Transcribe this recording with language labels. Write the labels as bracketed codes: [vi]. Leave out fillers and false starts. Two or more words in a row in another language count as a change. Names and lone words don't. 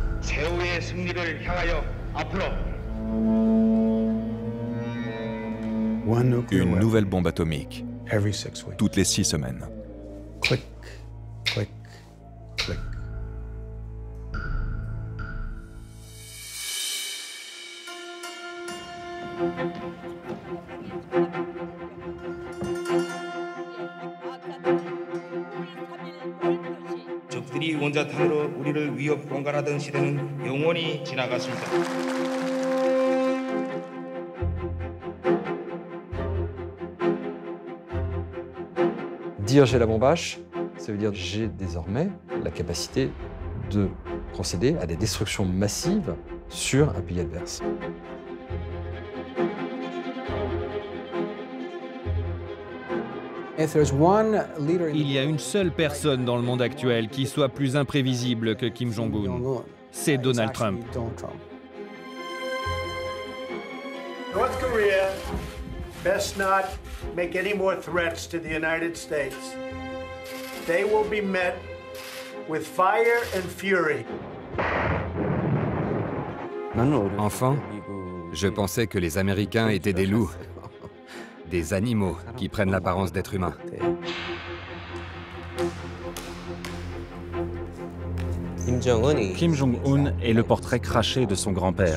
[ko] 최후의 승리를 향하여 앞으로. [fr] Une nouvelle bombe atomique, toutes les 6 semaines. [en] Click, click, click. [ko] 적들이 원자탄으로 우리를 위협 공갈하던 시대는 영원히 지나갔습니다. [fr] Dire j'ai la bombe H, ça veut dire j'ai désormais la capacité de procéder à des destructions massives sur un pays adverse. Il y a une seule personne dans le monde actuel qui soit plus imprévisible que Kim Jong-un. C'est Donald Trump. [en] North Korea best not make any more threats to the United States. They will be met with fire and fury. [fr] Enfant, je pensais que les Américains étaient des loups, des animaux qui prennent l'apparence d'êtres humains. Kim Jong-un est le portrait craché de son grand-père.